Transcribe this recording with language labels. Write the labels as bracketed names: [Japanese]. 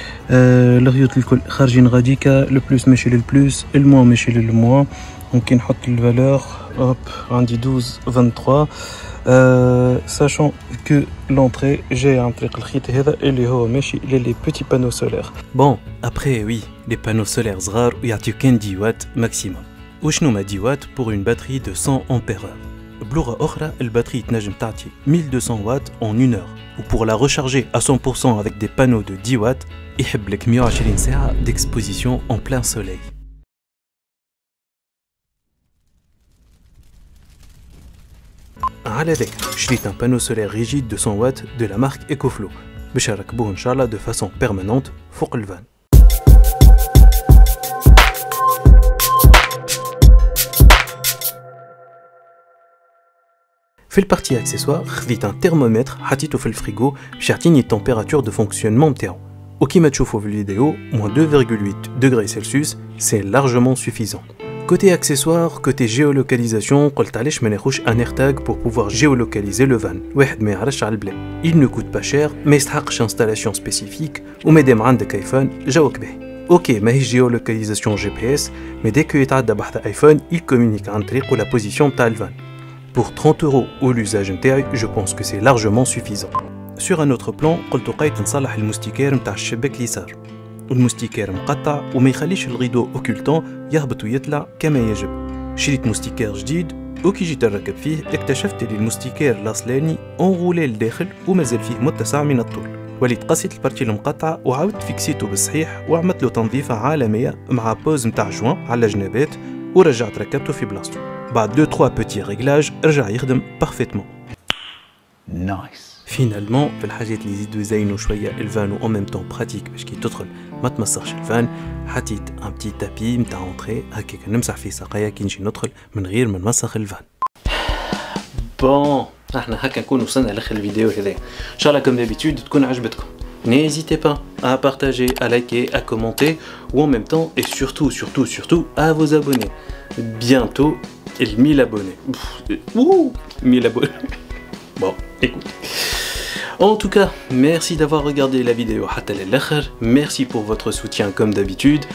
[Arabic] الخيوط الكل خارجين غاديكا, لو بلوس ماشي للبلوس الموان ماشي للموان. ممكن نحط الفالور عندي 12 23 [French] sachant que l'entrée [Arabic] جاي عن طريق الخيط هذا اللي هو ماشي لي بيتي بانو سولير. بون ابري وي لي بانو سولير صغار ويعطيو كان 10 وات ماكسيموم. وشنو ما [French] 10 وات pour une batterie de 100 ampères. [Arabic] بلغة أخرى الباتري تنجم تعطي 1200 وات [French] en 1 heure. و pour la recharger à 100% avec des panneaux de 10 watts [Arabic] يحب لك 120 ساعة [French] d'exposition en plein soleil. [Arabic] على ذكر شريت ان بانو سولير ريجيد 200 وات [French] de la marque [Arabic] EcoFlow باش نركبوه ان شاء الله [French] de façon permanente [Arabic] فوق الفان. في البارتي اكسسوار خذيت ان ترمومتر حطيته في الفريغو باش يعطيني التمبيراتور دو فونكسيونمون نتاعو، وكيما تشوفوا في الفيديو [French] -2,8 degrés Celsius c'est largement suffisant. Côté accessoires, côté géolocalisation, [Arabic] قلت علاش ما ناخوش [French] un AirTag pour pouvoir géolocaliser le van. [Arabic] واحد ما يعرفش على البلاد. [French] Il ne coûte pas cher, [Arabic] ما يستحقش [French] installation spécifique [Arabic] ومادام عندك ايفون جاوك به. اوكي ماهيش géolocalisation GPS, [French] mais dès que [Arabic] يتعدى بحث ايفون [French] il communique [Arabic] عن طريقه [French] la position [Arabic] نتاع الفان. [French] Pour 30 € ou l'usage نتاعي, je pense que c'est largement suffisant. Sur un autre plan, [Arabic] قلت لقيت نصلح المستيكير نتاع الشباك اليسار. المستيكير مقطع وما يخليش الغيدو اوكولتون يهبط ويطلع كما يجب. شريت مستيكير جديد وكي جيت نركب فيه اكتشفت لي المستيكير الاصلاني انغولي لداخل ومازال فيه متسع من الطول. وليت قصيت البارتي المقطعه وعاودت فيكسيتو بالصحيح وعملت له تنظيفه عالميه مع بوز نتاع جوان على الجنابات ورجعت ركبته في بلاصتو. بعد 2-3 بوتي ريغلاج رجع يخدم بارفيتمون. نايس. فينالمون في الحاجات اللي يزيدوا يزينوا شويه الفان و ميم طون براتيك باش كي تدخل ما تمسخش الفان، حطيت ان بتي تابي نتاع اونطري هكاك نمسح فيه ساقيا كي نجي ندخل من غير ما نمسخ الفان. بون احنا هكا نكون وصلنا لاخر الفيديو هذا، ان شاء الله كوم دابيتود تكون عجبتكم. [French] N'hésitez pas à partager, à liker, à commenter ou en même temps et surtout à vous abonner. Bientôt 1000 abonnés. Ouh, 1000 abonnés. Bon, écoute. En tout cas, merci d'avoir regardé la vidéo [Arabic] hatta l'akher. [French] Merci pour votre soutien comme d'habitude.